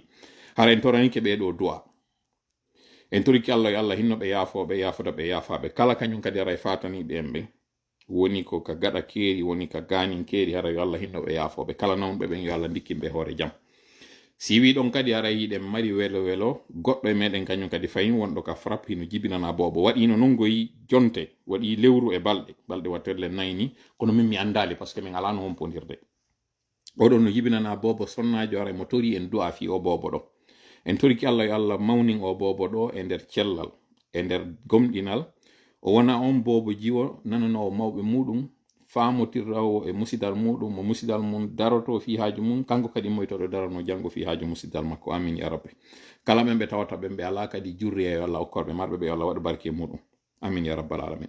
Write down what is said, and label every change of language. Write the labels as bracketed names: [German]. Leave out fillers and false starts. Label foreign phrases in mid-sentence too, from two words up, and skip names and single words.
[Fula] Hara en toranike ɓeɗo duwa. En toriki Allah yo Allah hinno ɓe yaafoɓe yafoda ɓe yafaɓe kala kañum kadi haray fataniɓe en ɓe woni ko ka gaɗa keeri woni ka ganin keeri hara yo Allah hinno ɓe yaafoɓe kala nawɓe ɓen yo Allah dikkinɓe hoore jam. Si wi ɗon kadi haray yiɗen mari welo welo goɗɗo e meɗen kañum kadi fayin wonɗo ka frappe hino jibinana bobo waɗino non goyi jonte waɗi lewru e balɗe watterle nayni kono min mi andali [French] par ce que [Fula] min alano hompodirde oɗon no jibinana bobo sonnajo haray mo tori en du'a fi o bobo ɗo en toriki Allah yo Allah mawnin o bobo ɗo e nder cellal e nder gomɗinal o wona on bobo jiwo nananowo mawɓe muɗum famotirrawo e musidal muɗum mo musidal mum daroto fi haaju mum kanko kadi moytoɗo darano janggo fi haaju musidal makko [Arabic] آمين يا ربي [Fula] kala ɓen ɓe tawata ɓen ɓe ala kadi jurri e Allah okkorɓe marɓe ɓe Allah waɗa barke muɗum [Arabic] آمين يا رب العالمين.